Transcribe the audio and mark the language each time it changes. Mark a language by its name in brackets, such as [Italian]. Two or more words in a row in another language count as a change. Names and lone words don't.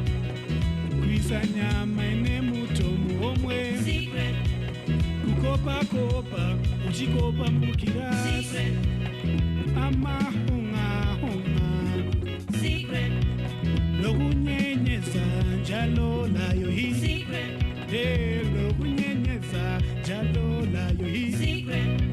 [Shona] Kuisa nyama ine muto muhomwe. secret Kukopa uchikopa mukirasi. secret [North Ndebele] Amahunga secret lokunyenyeza njalo layo hii. secret Lokunyenyeza njalo layo hii. secret